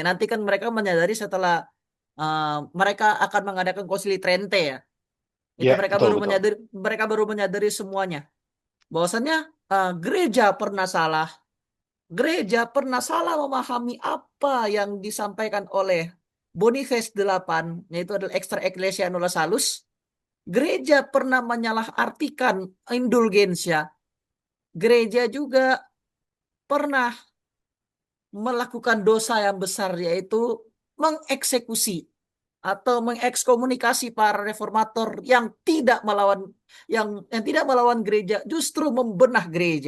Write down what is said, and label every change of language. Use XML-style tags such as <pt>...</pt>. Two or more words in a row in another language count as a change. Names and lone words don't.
<id>Nanti kan mereka menyadari setelah mereka akan mengadakan Konsili Trente ya. Itu Ya, betul betul. mereka baru menyadari semuanya. Bahwasannya gereja pernah salah. Gereja pernah salah memahami apa yang disampaikan oleh Boniface VIII, yaitu adalah</id> <la>extra ecclesia nulla salus.</la> <id>Gereja pernah menyalahartikan indulgensia. Gereja juga pernah melakukan dosa yang besar, yaitu mengeksekusi atau mengekskomunikasi para reformator yang tidak melawan gereja, justru membenah gereja.</id>